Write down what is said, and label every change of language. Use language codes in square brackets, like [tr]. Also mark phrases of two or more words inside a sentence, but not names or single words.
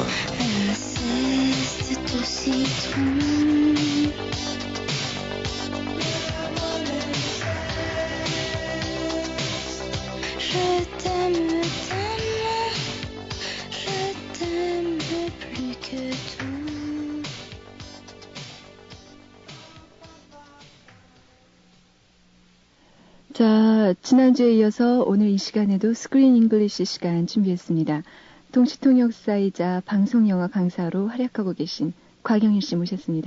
[fr] Un zeste de citron. Je t'aime, je t'aime plus que tout. [ko] 자, 지난주에 이어서 오늘 이 시간에도 스크린 잉글리시 시간 준비했습니다. 동시통역사이자 방송영화 강사로 활약하고 계신 곽영일 씨 모셨습니다.